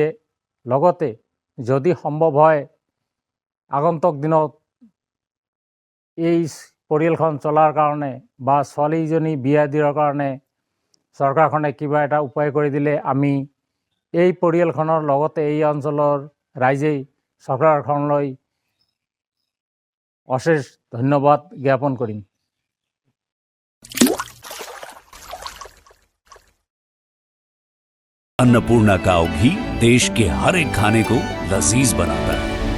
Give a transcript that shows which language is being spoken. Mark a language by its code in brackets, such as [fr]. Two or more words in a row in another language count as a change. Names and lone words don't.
[as] লগতে যদি সম্ভৱ হয় আগন্তুক দিনত এই পৰিয়ালখন চলাৰ কাৰণে বা ছোৱালীজনী বিয়া দিয়াৰ কাৰণে চৰকাৰখনে কিবা এটা উপায় কৰি দিলে আমি এই পৰিয়ালখনৰ লগতে এই অঞ্চলৰ ৰাইজেই চৰকাৰখনলৈ অশেষ ধন্যবাদ জ্ঞাপন কৰিম। [hi] अन्नपूर्णा काव घी देश के हर एक खाने को लजीज बनाता है।